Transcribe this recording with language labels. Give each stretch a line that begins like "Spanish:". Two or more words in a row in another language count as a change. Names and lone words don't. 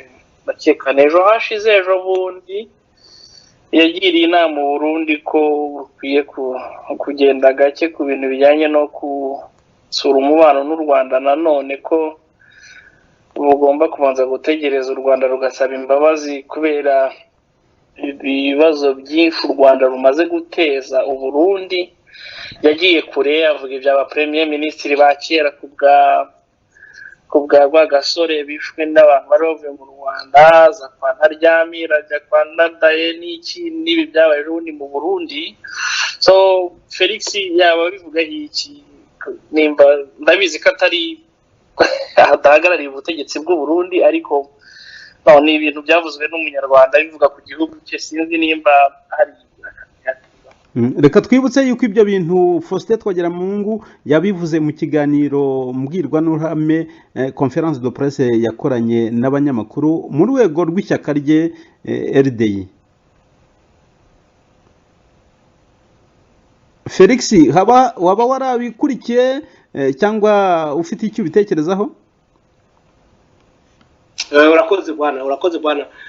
Kinyarwanda: bakekana ejo hashize, ejo bundi yagiriye inama mu Burundi ko bukwiye kugenda gake ku bintu bijyanye no kusura umubano n'u Rwanda, nanone ko bugomba kubanza gutegereza u Rwanda rugasaba imbabazi kubera ibibazo byinshi u Rwanda rumaze guteza u Burundi. Yagiye kure avuga iby'aba
French: Premier Ministre
Kinyarwanda: ba kera kubwa Rwagasore bishwe n'abantu bari bavuye mu Rwanda, za kwa Ntaryamira, za kwa Ndadaye n'ibi byabaye rundi mu Burundi. So Felix yaba bivuga iki, nimba ndabizi ko atari adahagarariye ubutegetsi bw'u Burundi, ariko ni ibintu byavuzwe n'umunyarwanda bivuga ku gihugu cye, sinzi nimba hari. Reka twibutse yuko ibyo bintu Faustin Twagiramungu yabivuze mu kiganiro mbwirwaruhame,
French: conference de presse
Kinyarwanda: yakoranye n'abanyamakuru mu rwego rw'ishyaka rye RDI. Felix, waba warabikurikiye cyangwa ufite icyo ubitekerezaho? Urakoze bwana.